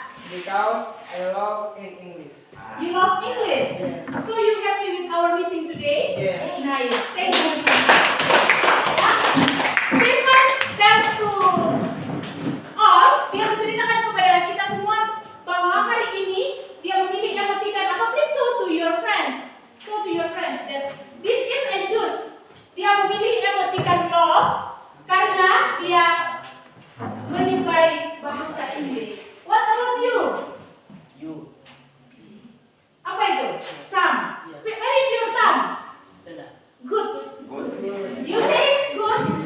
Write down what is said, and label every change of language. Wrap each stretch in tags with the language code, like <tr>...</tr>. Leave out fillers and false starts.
<en>because I love in English. You love English? Yes. So you happy with our meeting today? Yes. Nice. Thank you so much.</en> <id>Stephen</id> <en>tells to all,</en> <id>dia menceritakan kepada kita semua bahwa hari ini dia memilih emoticon apa?</id> <en>Please show to your friends. Show to your friends that this is a juice.</en> <id>Dia memilih emoticon love karena dia menyukai bahasa Inggris.</id> <en>What about you? You.</en> <id>Apa itu?</id> <en>Sam. Where is your thumb?</en> <id>Sudah.</id> <en>Good. You say good?</en>